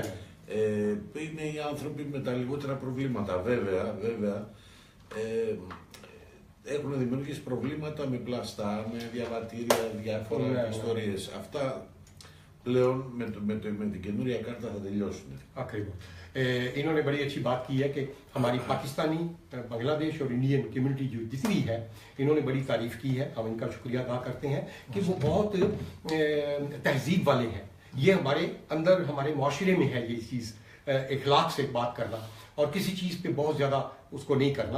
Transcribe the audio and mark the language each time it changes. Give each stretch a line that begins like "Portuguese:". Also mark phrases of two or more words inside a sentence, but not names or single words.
Greek: Είναι οι άνθρωποι με τα λιγότερα προβλήματα. Βέβαια έχουν δημιουργήσει προβλήματα με πλαστά, με διαβατήρια, διάφορα ιστορίες. Αυτά πλέον με την καινούρια κάρτα θα τελειώσουν. Ακριβώς.
Urdu: انہوں نے بڑی اچھی بات کی ہے کہ ہماری پاکستانی، بنگلہ دیش اور
English: Indian community
Urdu: جو جتنی ہے، انہوں نے بڑی تعریف کی ہے، ہم ان کا شکریہ ادا کرتے ہیں کہ وہ بہت تہذیب والے ہیں. یہ ہمارے اندر، ہمارے معاشرے میں ہے یہ چیز، اخلاق سے بات کرنا اور کسی چیز پے بہت زیادہ اس کو نہیں کرنا.